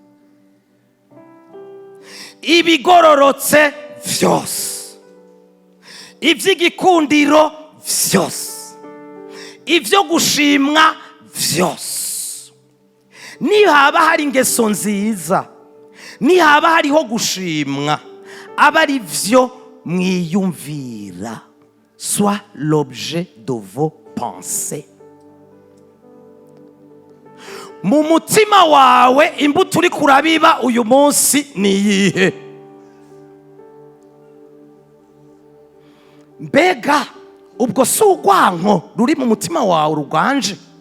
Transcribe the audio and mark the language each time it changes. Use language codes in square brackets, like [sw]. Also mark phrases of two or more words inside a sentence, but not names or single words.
[rn] ibigororotse vyose, ivy'igikundiro vyose, ivyo gushimwa vyose, nihaba hari ingeso nziza, nihaba hariho gushimwa, aba ari vyo mwiyumvira. [fr] Soit l'objet de vos pensées. [rn] Mu mutima wawe imbuto uri kurabiba uyu munsi ni iyihe? Mbega ubwo si urwanko ruri mu mutima wawe ruganje?